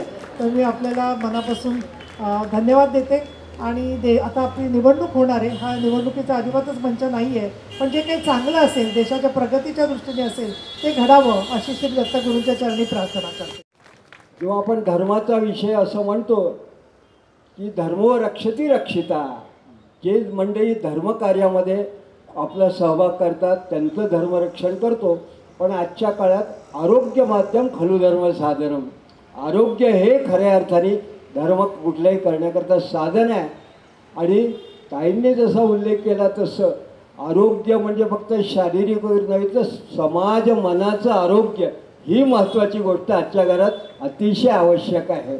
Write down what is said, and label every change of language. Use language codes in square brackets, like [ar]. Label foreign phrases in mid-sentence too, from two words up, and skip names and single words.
[mr] तर मी आपल्याला मनापासून धन्यवाद देते. आणि आता आपली निवडणूक होणार आहे. हा निवडणुकीचा अजिबातच मंच नाही आहे, पण जे काही चांगलं असेल देशाच्या प्रगतीच्या दृष्टीने असेल ते घडावं अशी श्री दत्तगुरूंच्या चरणी प्रार्थना करते. जेव्हा आपण धर्माचा विषय असं म्हणतो की [sa] धर्मो रक्षती रक्षिता, [mr] जे मंडळी धर्मकार्यामध्ये आपला सहभाग करतात त्यांचं धर्मरक्षण करतो. पण आजच्या काळात [sa] आरोग्य माध्यम खलु धर्म साधनम, [mr] आरोग्य हे खऱ्या अर्थाने धर्म कुठल्याही करण्याकरता साधन आहे. आणि ताईंनी जसा उल्लेख केला तसं आरोग्य म्हणजे फक्त शारीरिक नव्हे तर समाज मनाचं आरोग्य ही महत्त्वाची गोष्ट आजच्या घरात अतिशय आवश्यक आहे.